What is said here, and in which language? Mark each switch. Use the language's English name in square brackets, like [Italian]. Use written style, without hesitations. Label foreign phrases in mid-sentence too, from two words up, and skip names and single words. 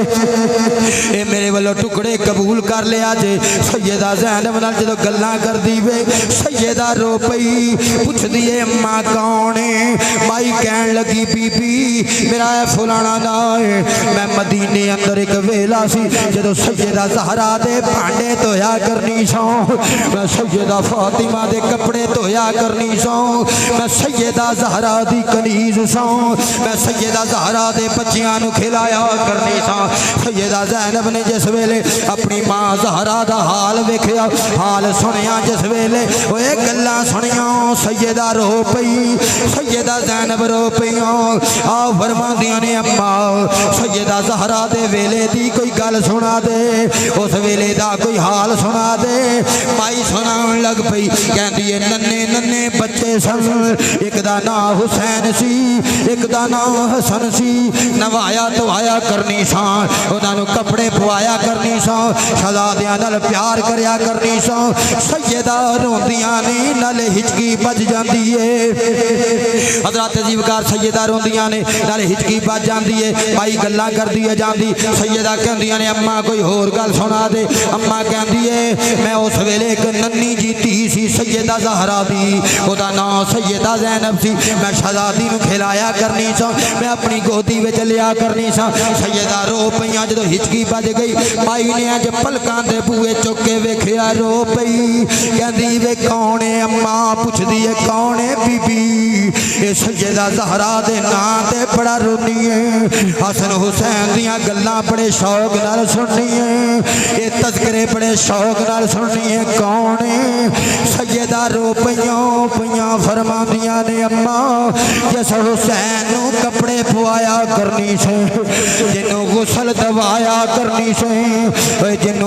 [Punjabi] اے میرے والوں ٹکڑے قبول کر لیا جے سیدہ زینب نال جدو گلاں کر دی وے سیدہ رو پئی پوچھ دیے اماں کون ہے مائی کہن لگی بی بی میرا اے فلانا دا ہے میں مدینے اندر ایک ویلا سی جدو سیدہ زہرا دے بھانڈے دھویا کرنی سو میں سیدہ فاطمہ دے کپڑے دھویا کرنی سو میں سیدہ زہرا دی کنیز سو میں سیدہ زہرا دے بچیاں نو کھلایا کرنی سو سیدہ زینب نے جس ویلے اپنی ماں زہرا دا حال ویکھیا حال سنیا جس ویلے اوے گلاں سنیاں سیدہ رو پئی سیدہ زینب رو پئیاں آ فرماندیاں نے اماں سیدہ زہرا دے ویلے دی کوئی گل سنا دے اس ویلے دا کوئی حال سنا دے مائی سنان لگ پئی کہندی ہے ننے ننے بچے سن ایک دا نام حسین سی ایک دا نام حسن سی نوایا دوایا کرنی سان انہاں نوں کپڑے پوایا کرنی سان شہزادیاں نال پیار کریا کرنی سان سیدہ روندیاں نے نال ہچکی بج جاندی ہے حضرات عزیزگار سیدہ روندیاں نے نال ہچکی بج جاندی ہے مائی گلاں کردی ہے جاندی سیدہ کہندیاں نے اماں کوئی ہور گل سنا دے اماں کہندی ہے میں اس ویلے ایک ننی جی تھی دھی سی سیدہ زہرا دی او دا نام سیدہ زینب سی میں شہزادی نو کھلایا کرنی سا میں اپنی گودی وچ لیا کرنی سا سیدہ رو پئیاں جدوں ہچکی بج گئی مائی نے اج پلکاں دے بوئے چک کے ویکھیا رو پئی کہندی وے کون ہے اماں پوچھدی ہے کون ہے بی بی اے سیدہ زہرا دے نام تے بڑا رونی ہے حسن حسین دیاں گلاں بڑے شوق نال سننی ہے اے تذکرے بڑے شوق نال سننی ہے کون ہے سیدہ رو پئیاں فرماندیاں نے اماں جس حسین نو کپڑے پوایا کرنی سے جنوں غسل دوایا کرنی سے جنوں